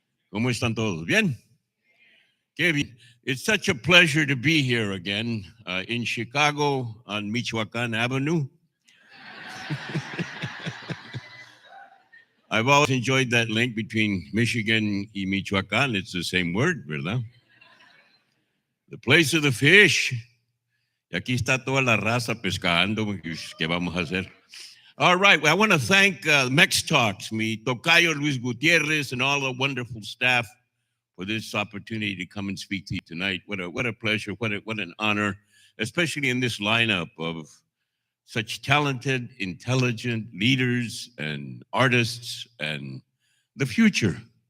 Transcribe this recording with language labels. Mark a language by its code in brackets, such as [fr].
[es] ¿Cómo están todos? ¿Bien? Qué bien. [en] It's such a pleasure to be here again in Chicago on Michoacan Avenue. I've always enjoyed that link between Michigan y Michoacan. It's the same word, ¿verdad? The place of the fish. [es] Y aquí está toda la raza pescando. ¿Qué vamos a hacer? [en] All right. Well, I want to thank MEX Talks, [es] mi tocayo [en] Luis Gutierrez, and all the wonderful staff for this opportunity to come and speak to you tonight. What a pleasure. What an honor, especially in this lineup of such talented, intelligent leaders and artists and the future.